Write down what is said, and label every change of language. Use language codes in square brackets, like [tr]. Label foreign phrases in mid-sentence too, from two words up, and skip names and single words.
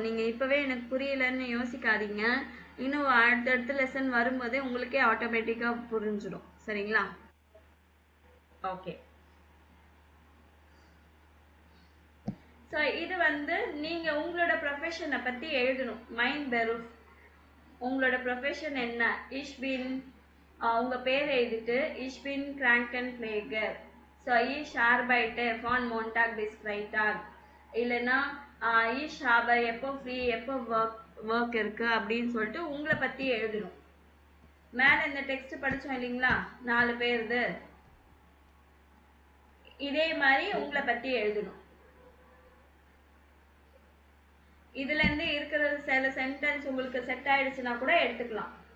[ta] நீங்க இப்பவே எனக்கு புரியலன்னு யோசிக்காதீங்க. இன்னும் அடுத்தடுத்த லெசன் வரும்போதே உங்களுக்கே ஆட்டோமேட்டிக்கா புரிஞ்சிடும். சரிங்களா? ஓகே. ஸோ இது வந்து நீங்க உங்களோட ப்ரொஃபஷனை பத்தி எழுதணும். [de] Mein Beruf [ta] உங்களோட ப்ரொஃபஷன் என்ன? [de] ich bin [ta] உங்க பேர் எழுதிட்டு [de] ich bin Krankenpfleger. ஸோ ich arbeite von Montag bis Freitag. [ta] இல்லைன்னா [de] ich habe [ta] எப்போ ஃப்ரீ, எப்போ ஒர்க் இருக்கு அப்படின்னு சொல்லிட்டு உங்களை பற்றி எழுதணும். மேலே இந்த டெக்ஸ்ட் படித்தோம் இல்லைங்களா 4 பேருது, இதே மாதிரி உங்களை பற்றி எழுதணும். இதுல இருந்து இருக்கிற சில சென்டென்ஸ் உங்களுக்கு செட் ஆயிடுச்சுன்னா கூட எடுத்துக்கலாம்.